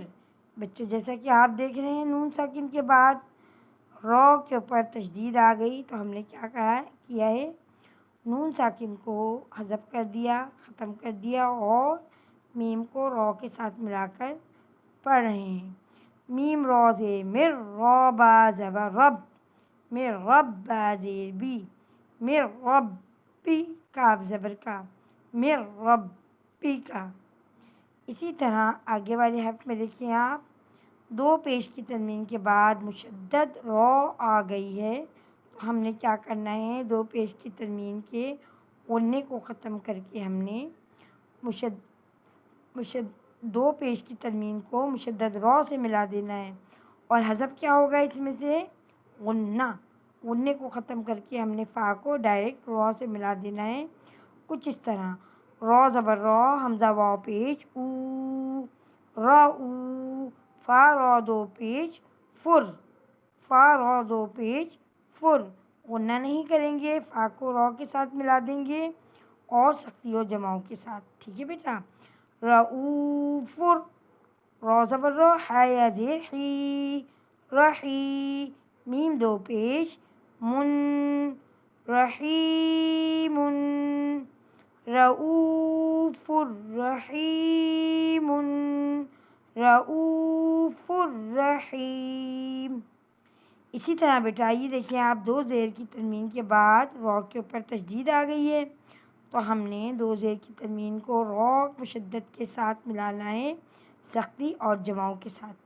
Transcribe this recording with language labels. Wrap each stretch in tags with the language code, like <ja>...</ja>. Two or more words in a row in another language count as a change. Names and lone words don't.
<ur>بچوں، جیسا کہ آپ دیکھ رہے ہیں نون ساکن کے بعد را کے اوپر تشدید آ گئی تو ہم نے کیا کیا ہے؟ نون ساکن کو حذف کر دیا، ختم کر دیا اور میم کو را کے ساتھ ملا کر پڑھ رہے ہیں. میم را زیر مر، را با زبر رب، مر رب با زیر بی، مر رب بی، کاف زبر کا، مر رب بی کا. اسی طرح آگے والے حرف میں دیکھیں آپ، 2 پیش کی تنوین کے بعد مشدد را آ گئی ہے تو ہم نے کیا کرنا ہے؟ 2 پیش کی تنوین کے غنّے کو ختم کر کے ہم نے 2 پیش کی تنوین کو مشدد را سے ملا دینا ہے. اور حذف کیا ہوگا اس میں سے؟ غنّے کو ختم کر کے ہم نے فا کو ڈائریکٹ را سے ملا دینا ہے. کچھ اس طرح را زبر را، حمزہ واو پیش او، را او، فا را 2 پیش فر، فا را 2 پیش فر. غنّہ نہیں کریں گے، فا کو را کے ساتھ ملا دیں گے اور سختی اور جماؤں کے ساتھ. ٹھیک ہے بیٹا؟ رؤوفر. را زبر را، ہا یا زیر حی، رحی، میم 2 پیش من،</ur> <ar>رحیم، رؤوف رحیم، رؤوف رحیم.</ar> <ur>اسی طرح بیٹا آئیے دیکھیں آپ، 2 زیر کی تنوین کے بعد را کے اوپر تشدید آ گئی ہے تو ہم نے 2 زیر کی تنوین کو را مشدد کے ساتھ ملانا ہے، سختی اور جماؤں کے ساتھ.</ur>